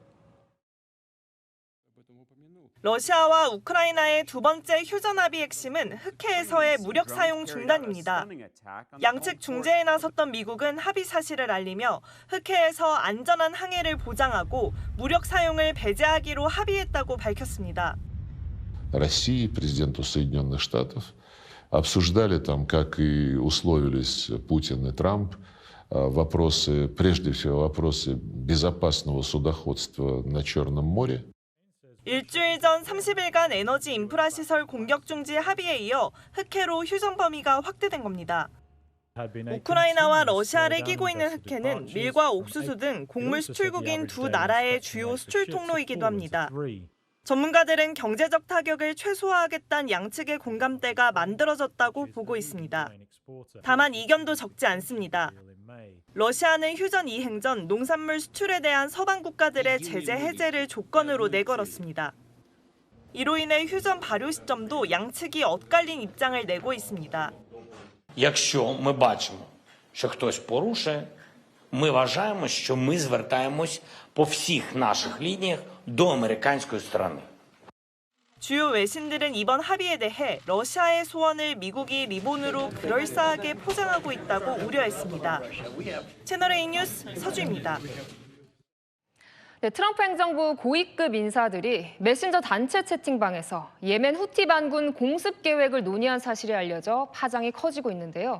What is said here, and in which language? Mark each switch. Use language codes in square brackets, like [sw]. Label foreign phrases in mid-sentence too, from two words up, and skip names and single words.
[ko] 러시아와 우크라이나의 두 번째 휴전 합의 핵심은 흑해에서의 무력 사용 중단입니다. 양측 중재에 나섰던 미국은 합의 사실을 알리며 흑해에서 안전한 항해를 보장하고 무력 사용을 배제하기로 합의했다고 밝혔습니다. [ru] России, президенту Соединенных Штатов, обсуждали там, как и условились Путин и Трамп, вопросы, прежде всего, вопросы безопасного судоходства на Черном море. [ko] 일주일 전 30일간 에너지 인프라 시설 공격 중지 합의에 이어 흑해로 휴전 범위가 확대된 겁니다. 우크라이나와 러시아를 끼고 있는 흑해는 밀과 옥수수 등 곡물 수출국인 두 나라의 주요 수출 통로이기도 합니다. 전문가들은 경제적 타격을 최소화하겠다는 양측의 공감대가 만들어졌다고 보고 있습니다. 다만 이견도 적지 않습니다. 러시아는 휴전 이행 전 농산물 수출에 대한 서방 국가들의 제재 해제를 조건으로 내걸었습니다. 이로 인해 휴전 발효 시점도 양측이 엇갈린 입장을 내고 있습니다. [uk] Якщо ми бачимо, що хтось порушує, ми вважаємо, що ми звертаємось по всіх наших лініях до американської сторони. [ko] 주요 외신들은 이번 합의에 대해 러시아의 소원을 미국이 리본으로 그럴싸하게 포장하고 있다고 우려했습니다. 채널A 뉴스 서주입니다. 네, 트럼프 행정부 고위급 인사들이 메신저 단체 채팅방에서 예멘 후티 반군 공습 계획을 논의한 사실이 알려져 파장이 커지고 있는데요.